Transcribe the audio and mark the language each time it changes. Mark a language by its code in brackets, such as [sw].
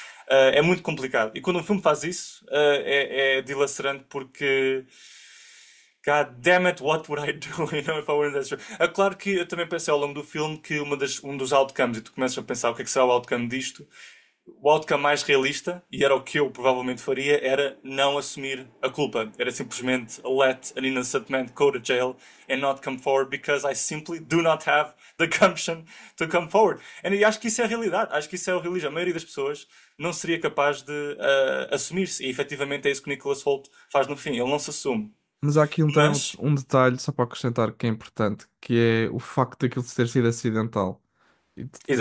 [pt] É muito complicado. E quando um filme faz isso, é dilacerante porque. [en] God damn it, what would I do, you know, if I were in that show? [pt] É claro que eu também pensei ao longo do filme que um dos outcomes, e tu começas a pensar o que é que será o outcome disto, o outcome mais realista, e era o que eu provavelmente faria, era não assumir a culpa. Era simplesmente [en] let an innocent man go to jail and not come forward because I simply do not have the gumption to come forward. [pt] E acho que isso é a realidade. Acho que isso é o realismo. A maioria das pessoas não seria capaz de assumir-se. E efetivamente é isso que o Nicholas Hoult faz no fim. Ele não se assume. Mas há aqui Mas, um detalhe, só para acrescentar, que é importante, que é o facto daquilo ter sido acidental e de ter sido